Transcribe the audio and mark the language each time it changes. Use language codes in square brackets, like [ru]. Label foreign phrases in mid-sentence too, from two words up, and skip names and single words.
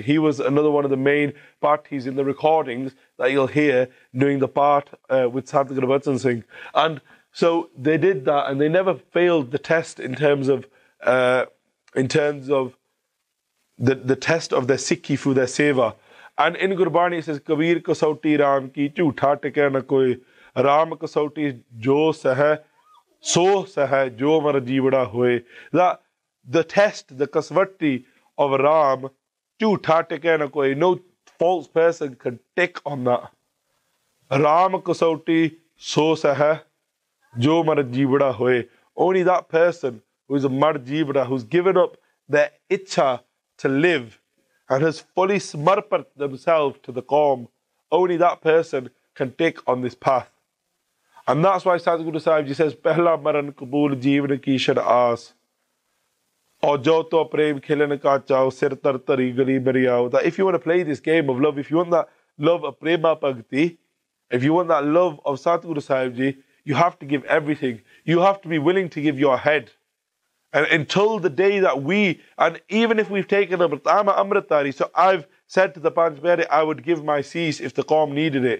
[en] He was another one of the main parties in the recordings that you'll hear doing the part with Sant Guru Bachan Singh. And so they did that, and they never failed the test in terms of the test of their Sikhi through their seva. [pa] And in Gurbani it says, ਕਬੀਰ ਕਸਉਟੀ ਰਾਮ ਕੀ ਝੂਠਾ ਟਿਕੈ ਨ ਕੋਇ, ਰਾਮ ਕਸਉਟੀ ਜੋ ਸਹੈ ਸੋ ਸਹੈ ਜੋ ਮਰਿ ਜੀਵੜਾ ਹੋਇ. [en] That the test, the kasvati of Ram, [pa] ਝੂਠਾ ਟਿਕੈ ਨ ਕੋਇ, [en] no false person can take on that. [pa] ਰਾਮ ਕਸਉਟੀ ਸੋ ਸਹੈ ਜੋ ਮਰਿ ਜੀਵੜਾ ਹੋਇ. [en] Only that person who is a [pa] ਮਰਿ ਜੀਵੜਾ, [en] who's given up their ichha to live and has fully smarpat themselves to the Qaum, only that person can take on this path. And that's why Sadhguru Sahib Ji says, [pa] ਪਹਿਲਾ ਮਰਣੁ ਕਬੂਲਿ ਜੀਵਣ ਕੀ ਛਡਿ ਆਸ. ਔਰ ਜਉ ਤਉ ਪ੍ਰੇਮ ਖੇਲਣ ਕਾ ਚਾਉ, ਸਿਰੁ ਧਰਿ ਤਲੀ ਗਲੀ ਮੇਰੀ ਆਉ. [en] That if you want to play this game of love, if you want that love of [pa] ਪ੍ਰੇਮਾ ਭਗਤੀ, [en] if you want that love of Sadhguru Sahib Ji, you have to give everything. You have to be willing to give your head. And until the day that and even if we've taken Amrit, I'm an Amritari, so I've said to the Panchbere, I would give my cease if the Qaum needed it.